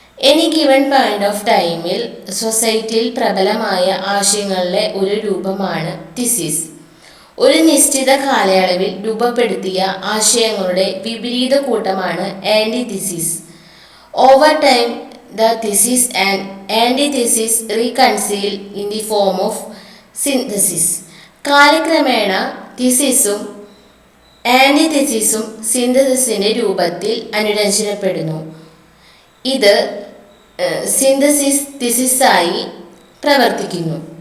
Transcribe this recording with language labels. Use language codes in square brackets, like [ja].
[en] any given point of ടൈമിൽ [ml] സൊസൈറ്റിയിൽ പ്രബലമായ ആശയങ്ങളിലെ ഒരു രൂപമാണ് തീസിസ്. ഒരു നിശ്ചിത കാലയളവിൽ രൂപപ്പെടുത്തിയ ആശയങ്ങളുടെ വിപരീത കൂട്ടമാണ് ആൻറ്റിതീസിസ്. [en] Over time the thesis and antithesis reconcile in the form of synthesis. [ml] കാലക്രമേണ തിസിസും ആന്റിതെസിസും സിന്തസിസിന്റെ രൂപത്തിൽ അനുരഞ്ജനപ്പെടുന്നു. ഇത് സിന്തസിസ് തിസിസായി പ്രവർത്തിക്കുന്നു.